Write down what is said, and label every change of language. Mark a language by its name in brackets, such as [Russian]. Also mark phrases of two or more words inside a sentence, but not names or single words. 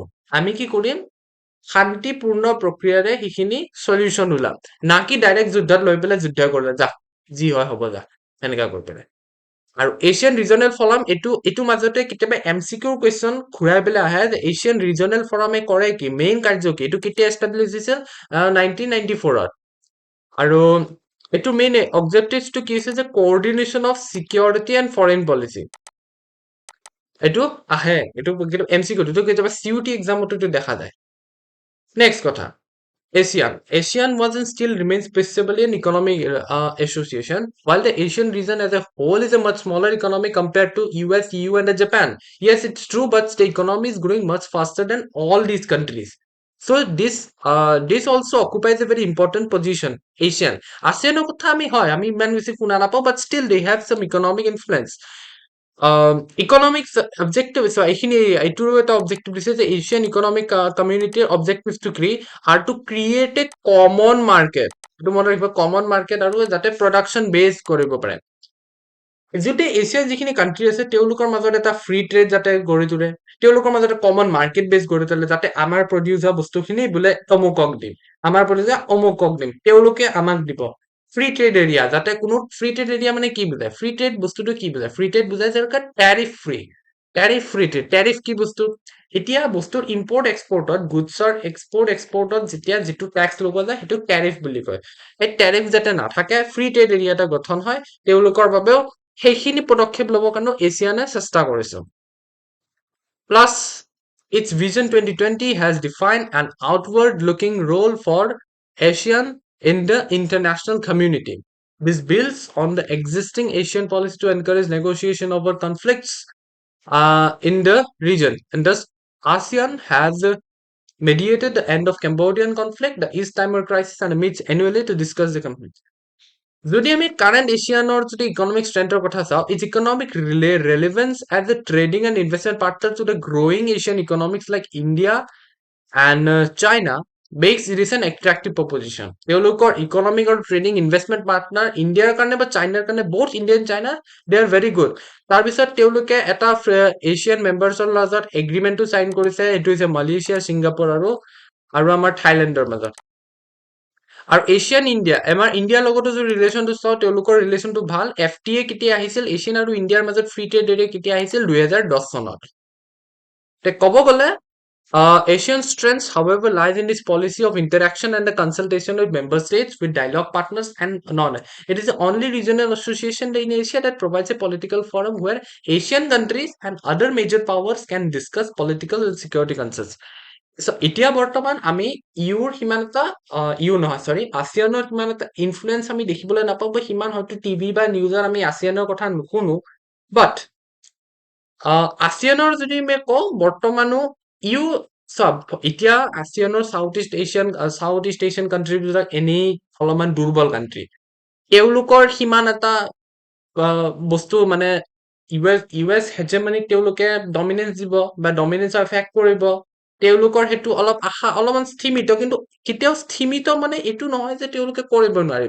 [Assamese] আমি কি কৰিম শান্তিপূৰ্ণ প্ৰক্ৰিয়াৰে সেইখিনি সলিউশন ওলাম না কি ডাইৰেক্ট যুদ্ধত লৈ পেলাই যুদ্ধ কৰিলে যা যি হয় হ'ব যা সেনেকা কৰি পেলাই আৰু এছিয়ান ৰিজনেল ফৰাম এইটো মাজতে কেতিয়াবা এমচিকিউৰ কুৱেশ্যন ঘূৰাই পেলাই আহে যে এছিয়ান ৰিজনেল ফৰামে কৰে কি মেইন কাৰ্য কি এইটো কেতিয়া এষ্টাব্লিছ হৈছিল 1994ত আৰু এইটো [English] main objective [Assamese] কি হৈছে যে [English] coordination of security and foreign policy [Assamese] এইটো আহে এইটো এমচিকিউ এইটো কেতিয়াবা চিউটি এক্সামতো দেখা যায় নেক্সট কথা [English] ASEAN was and still remains principally an economic association, while the Asian region as a whole is a much smaller economy compared to US, EU, and Japan. Yes, it's true, but the economy is growing much faster than all these countries. So this also occupies a very important position. [Assamese] Asian ASEANৰ কথা আমি ইমান বেছি শুনা নাপাওঁ, [English] but still they have some economic influence. Economics objective, so [Assamese] এইখিনি এইটোৰো এটা [English] objective [Assamese] দিছে যে [English] Asian economic community objectives to create are to create a common market. [Assamese] এইটো মনত ৰাখিব, [English] common market, [Assamese] আৰু যাতে [English] production based [Assamese] কৰিব পাৰে। যদি এছিয়াৰ যিখিনি কাণ্ট্ৰি আছে তেওঁলোকৰ মাজত এটা [English] free trade [Assamese] যাতে গঢ়ি তোলে, তেওঁলোকৰ মাজত [English] common market base [Assamese] গঢ়ি তোলে, যাতে আমাৰ প্ৰডিউচ হোৱা বস্তুখিনি বোলে অমুকক দিম, আমাৰ প্ৰডিউচ অমুকক দিম, তেওঁলোকে আমাক দিব। [English] free trade area, [Assamese] যাতে কোনো [English] free trade area [Assamese] মানে কি বুজায়, [English] free trade [Assamese] বস্তুটো কি বুজায়, [English] free trade [Assamese] বুজায় যে [English] tariff free, tariff free trade. [Assamese] ট্যাৰিফ কি বস্তু, এতিয়া বস্তুৰ [English] import export, [Assamese] গুডছৰ [English] export export [Assamese] যেতিয়া যিটো টেক্স লগোৱা যায় সেইটো ট্যাৰিফ বুলি কয়। এই ট্যাৰিফ যাতে নাথাকে, [English] free trade area [Assamese] এটা গঠন হয়, তেওঁলোকৰ বাবেও সেইখিনি পদক্ষেপ ল'বৰ কাৰণেও এছিয়ানে চেষ্টা কৰিছে। [English] Plus, its Vision 2020 has defined an outward-looking role for ASEAN in the international community. This builds on the existing Asian policy to encourage negotiation over conflicts in the region. And thus, ASEAN has mediated the end of Cambodian conflict, the East Timor crisis, and meets annually to discuss the conflict. [Assamese] যদি আমি কারেন্ট এশিয়ানৰ যদি ইকনমিক ষ্ট্ৰেংথৰ কথা চাওঁ, [English] its economic relevance as a trading and investment partner to the growing Asian economics like India and China makes it an attractive proposition. [Assamese] তেওঁলোকৰ ইকনমিক আৰু [English] trading investment partner [Assamese] ইণ্ডিয়াৰ কাৰণে বা চাইনাৰ কাৰণে, বহুত ইণ্ডিয়ান চাইনা [English] they are very good. [Assamese] তাৰপিছত তেওঁলোকে এটা এছিয়ান মেম্বাৰ্ছৰ মাজত এগ্ৰিমেণ্টটো চাইন কৰিছে, এইটো হৈছে মালয়েছিয়া, ছিংগাপুৰ আৰু আমাৰ থাইলেণ্ডৰ মাজত। আৰু এছিয়ান ইণ্ডিয়া, আমাৰ ইণ্ডিয়াৰ লগতো যদি ৰিলেশ্যনটো চাওঁ, তেওঁলোকৰ ৰিলেশ্যনটো ভাল। FTA কেতিয়া আহিছিল এছিয়ান আৰু ইণ্ডিয়াৰ মাজত, [English] free trade area [Assamese] কেতিয়া আহিছিল, 2010 চনত। ক'ব গ'লে [English] Asian strengths, however, lies in this policy of interaction and the consultation with member states, with dialogue partners, and non. It is the only regional association in Asia that provides a political forum where Asian countries and other major powers can discuss political and security concerns. So, [Assamese] এতিয়া বৰ্তমান আমি ইউৰ সিমান এটা ইউ নহয় সৰি ASEANৰ সিমান এটা ইনফ্লুৱেঞ্চ আমি দেখিবলৈ নাপাওঁ, বা সিমান হয়তো টিভি বা নিউজত আমি ASEANৰ কথা নুশুনো। বাট ASEANৰ যদি আমি কওঁ, বৰ্তমানো ইউ চাব, এতিয়া ASEANৰ [English] South East Asian countries [Assamese] এনেই অলপমান দুৰ্বল কাণ্ট্ৰি, তেওঁলোকৰ সিমান এটা বস্তু মানে [English] US hegemonic [Assamese] তেওঁলোকে ডমিনেন্স দিব বা ডমিনেন্সৰ এফেক্ট কৰিব, তেওঁলোকৰ সেইটো অলপ আশা অলপমান স্থিমিত, কিন্তু কেতিয়াও স্থিমিত মানে এইটো নহয় যে তেওঁলোকে কৰিব নোৱাৰিব।